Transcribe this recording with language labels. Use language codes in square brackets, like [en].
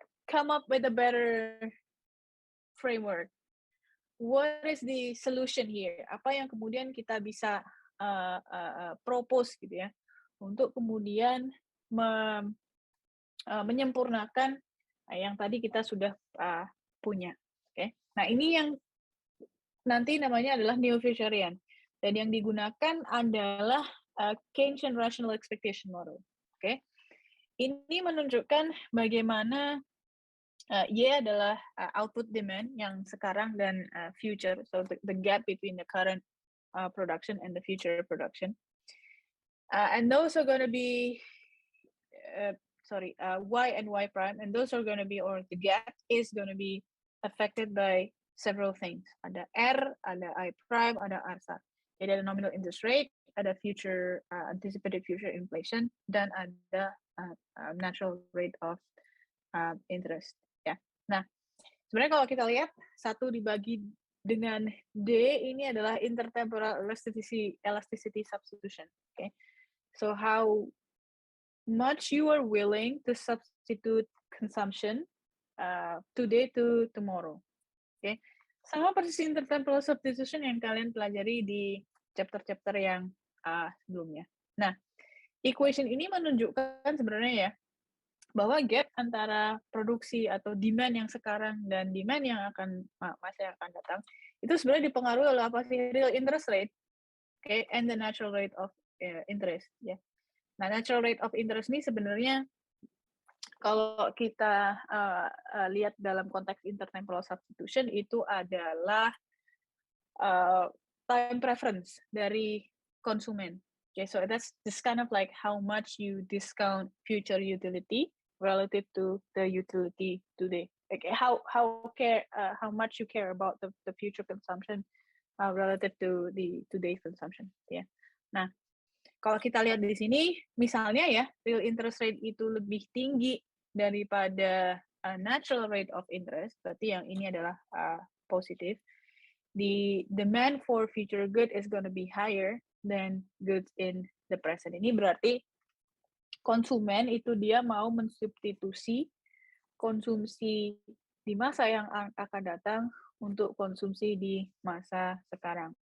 [en] come up with a better framework. What is the solution here? [id] Apa yang kemudian kita bisa propose gitu ya, untuk kemudian menyempurnakan yang tadi kita sudah punya. Oke. Nah, ini yang nanti namanya adalah neo-Fisherian. Dan yang digunakan adalah Keynesian Rational Expectation Model. Oke. Ini menunjukkan bagaimana Y adalah output demand yang sekarang dan future. [en] So the gap between the current production and the future production. And those are going to be Y and Y prime, and those are going to be, or the gap is going to be affected by several things. [id] Ada R, ada I prime, ada R star. Jadi ada nominal interest rate, ada future anticipated future inflation, dan ada natural rate of interest. Ya. Nah, sebenarnya kalau kita lihat 1 dibagi dengan D ini adalah intertemporal elasticity substitution. [en] Okay. So how much you are willing to substitute consumption today to tomorrow. [id] Okay. Sama persis intertemporal substitution yang kalian pelajari di chapter-chapter yang sebelumnya. Nah, equation ini menunjukkan sebenarnya ya, bahwa gap antara produksi atau demand yang sekarang dan demand yang akan masa yang akan datang itu sebenarnya dipengaruhi oleh apa sih? [en] Real interest rate, okay, and the natural rate of interest. [id] Ya. Nah, natural rate of interest ini sebenarnya kalau kita lihat dalam konteks intertemporal substitution itu adalah time preference dari konsumen. [en] Okay, so that's just kind of like how much you discount future utility relative to the utility today. Like how much you care about the future consumption relative to the today's consumption. [id] Ya. Yeah. Nah, kalau kita lihat di sini, misalnya ya, real interest rate itu lebih tinggi daripada natural rate of interest, berarti yang ini adalah positif. [en] The demand for future good is going to be higher than goods in the present. [id] Ini berarti konsumen itu dia mau mensubstitusi konsumsi di masa yang akan datang untuk konsumsi di masa sekarang.